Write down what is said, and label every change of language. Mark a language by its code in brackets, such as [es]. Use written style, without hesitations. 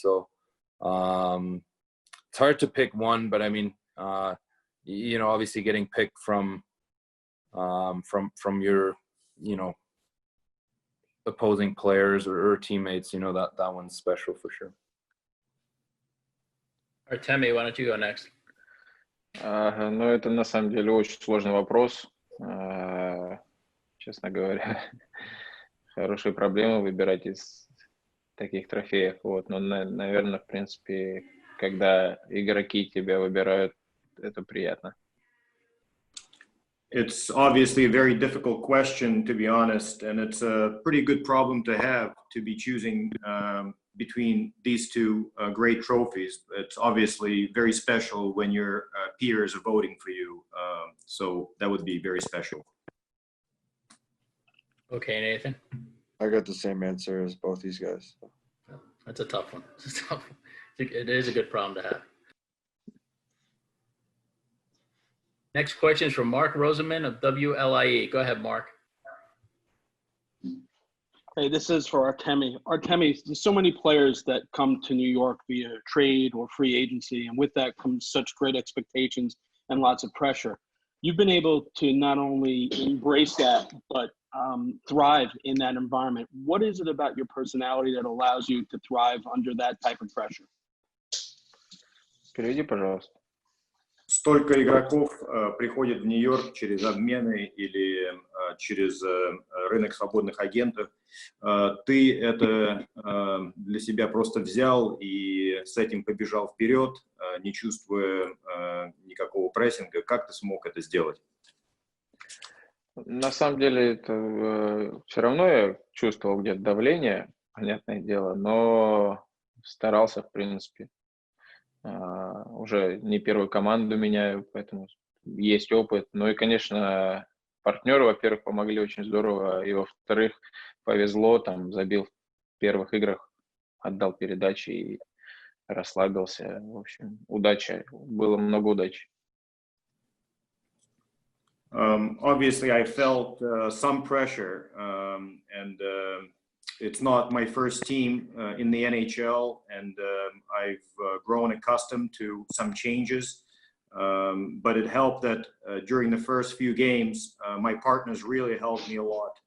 [en] So it's hard to pick one, but I mean, obviously getting picked from your opposing players or teammates, that one's special for sure. Artemi, why don't you go next? [ru] Ну, это на самом деле очень сложный вопрос, честно говоря. Хорошие проблемы выбирать из таких трофеев. Вот. Но, наверное, в принципе, когда игроки тебя выбирают, это приятно. [en] It's obviously a very difficult question, to be honest, and it's a pretty good problem to have, to be choosing between these 2 great trophies. It's obviously very special when your peers are voting for you, so that would be very special. Okay, Nathan. I got the same answer as both these guys. That's a tough one. It is a good problem to have. Next question is from Mark Roseman of WLIE. Go ahead, Mark. Hey, this is for Artemi. Artemi, there's so many players that come to New York via trade or free agency, and with that comes such great expectations and lots of pressure. You've been able to not only embrace that, but thrive in that environment. What is it about your personality that allows you to thrive under that type of pressure? [ru] Переведи, пожалуйста. Столько игроков приходит в Нью-Йорк через обмены или через рынок свободных агентов. Ты это для себя просто взял и с этим побежал вперед, не чувствуя никакого прессинга. Как ты смог это сделать? На самом деле, это все равно я чувствовал где-то давление, понятное дело, но старался, в принципе. Уже не первую команду меняю, поэтому есть опыт. Ну и, конечно, партнеры, во-первых, помогли очень здорово, и, во-вторых, повезло, там, забил в первых играх, отдал передачи и расслабился. В общем, удача, было много удачи. [en] Obviously, I felt some pressure, and it's not my first team in the NHL, and I've grown accustomed to some changes. But it helped that during the first few games, my partners really helped me a lot.